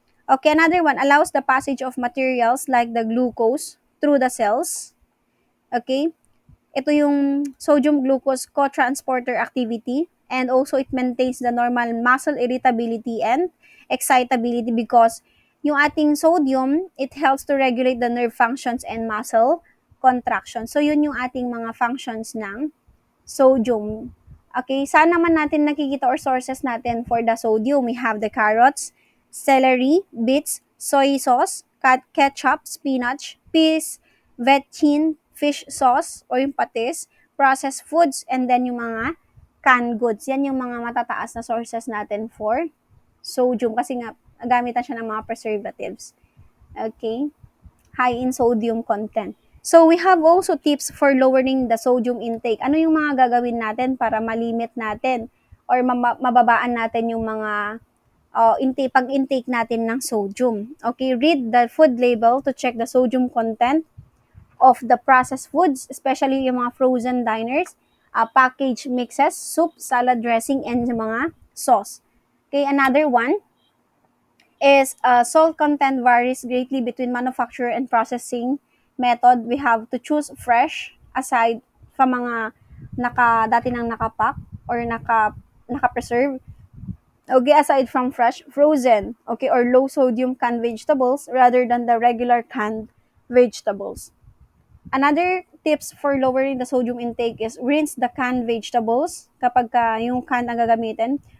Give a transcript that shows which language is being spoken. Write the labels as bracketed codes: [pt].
[en] Okay, another one, allows the passage of materials like the glucose through the cells. Okay? Ito yung sodium-glucose co-transporter activity, and also it maintains the normal muscle irritability and excitability because yung ating sodium, it helps to regulate the nerve functions and muscle contraction. [tl] So, yun yung ating mga functions ng sodium. Okay, saan naman natin nakikita or sources natin for the sodium? [en] We have the carrots, celery, beets, soy sauce, ketchup, spinach, peas, vetchin, fish sauce, or yung patis, processed foods, and then yung mga canned goods. [tl] Yan yung mga matataas na sources natin for sodium kasi nga gamitan siya ng mga preservatives. [en] Okay? High in sodium content. So, we have also tips for lowering the sodium intake. [tl] Ano yung mga gagawin natin para malimit natin or mababaan natin yung mga pag-intake natin ng sodium. [en] Okay, read the food label to check the sodium content of the processed foods, especially yung mga frozen diners, packaged mixes, soup, salad dressing, and yung mga sauce. Okay, another one is salt content varies greatly between manufacturer and processing method. We have to choose fresh aside [tl] sa mga dati nang nakapack [en] or [tl] naka-preserve. [en] Okay, aside from fresh, frozen, okay, or low sodium canned vegetables rather than the regular canned vegetables. Another tips for lowering the sodium intake is rinse the canned vegetables [tl] kapag yung canned ang gagamitin.